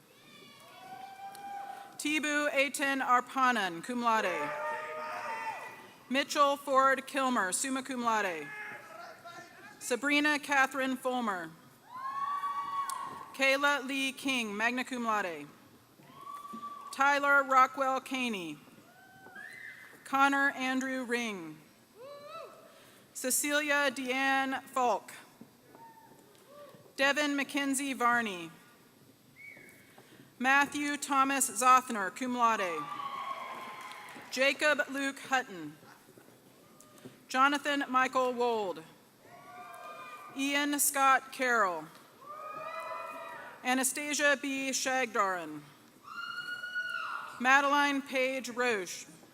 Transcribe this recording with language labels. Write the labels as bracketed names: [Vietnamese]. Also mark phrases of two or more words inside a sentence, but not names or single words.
[English] Tibu Aten Arpanan, [Latin] cum laude. [English] Mitchell Ford Kilmer, [Latin] summa cum laude. [English] Sabrina Catherine Fulmer. Kayla Lee King, [Latin] magna cum laude. [English] Tyler Rockwell Caney. Connor Andrew Ring. Cecilia Deanne Falk. Devin Mackenzie Varney. Matthew Thomas Zothner, [Latin] cum laude. [English] Jacob Luke Hutton. Jonathan Michael Wold. Ian Scott Carroll. Anastasia B. Shagdaran. Madeline Page Roche.